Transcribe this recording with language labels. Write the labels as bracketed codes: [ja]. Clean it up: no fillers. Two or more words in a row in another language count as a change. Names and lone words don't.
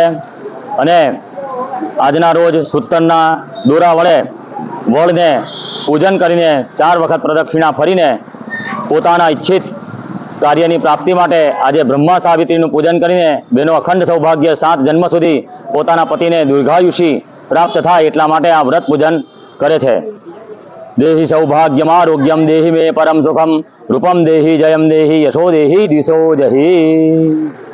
[gu] અને આજના રોજ સૂતરના દોરા વડે વડને પૂજન કરીને 4 વખત પ્રદક્ષિણા ફરીને પોતાના ઈચ્છિત કાર્યની પ્રાપ્તિ માટે આજે બ્રહ્મા સાવિત્રીનું પૂજન કરીને બહેનો અખંડ સૌભાગ્ય 7 જન્મ સુધી પોતાના પતિને દીર્ઘાયુષી પ્રાપ્ત થાય એટલા માટે આ વ્રત પૂજન કરે છે। [sa] देहि सौभाग्यम आरोग्यम देहि मे परम सुखम रूपम देहि जयम देहि यशो देहि दिशो जहि।